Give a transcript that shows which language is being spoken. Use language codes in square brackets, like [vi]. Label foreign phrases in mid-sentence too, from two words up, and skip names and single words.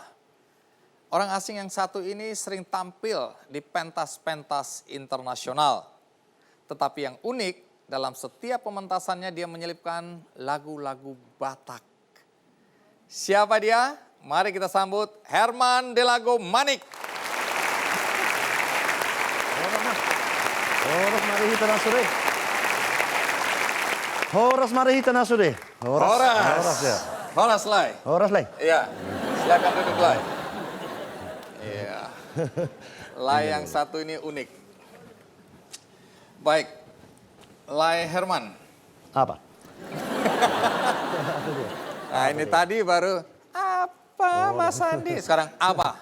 [id] Orang asing yang satu ini sering tampil di pentas-pentas internasional. Tetapi yang unik, dalam setiap pementasannya dia menyelipkan lagu-lagu Batak. Siapa dia? Mari kita sambut Herman Delago Manik. [bbc] Horas marihita na sore. Horas marihita na sore. Horas ya. [id] Horas Lai. Horas lay. Iya, silakan duduk Lai. Iya. Lai yang satu ini unik. Baik, Lai Herman. Apa? Nah ini tadi baru apa Mas Andi, sekarang apa?